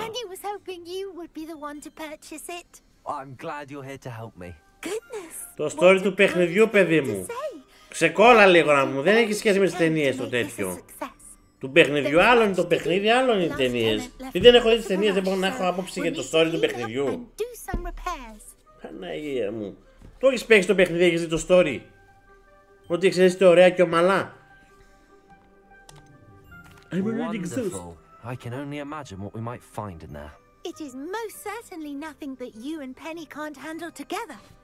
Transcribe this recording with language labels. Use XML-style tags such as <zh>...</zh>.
<en>Penny was hoping you would be the one to purchase it. I'm glad you're here to help me. Goodness.</en> <el>Το story του παιχνιδιού, παιδί μου. Ξεκόλα λίγο να μου. Δεν έχει σχέση με τις ταινίες το τέτοιο. Του παιχνιδιού άλλο είναι το παιχνίδι, άλλο είναι οι ταινίες. Επειδή δεν έχω δει τις ταινίες, δεν μπορώ να έχω άποψη για το story του παιχνιδιού. Παναγία μου. Το έχεις παίξει το παιχνίδι, έχεις δει το story. Ότι εξαιρέστε ωραία και ομαλά.</el> <en>Wonderful. I can only imagine what we might find in there. It is most certainly nothing that you and Penny can't handle together.</en>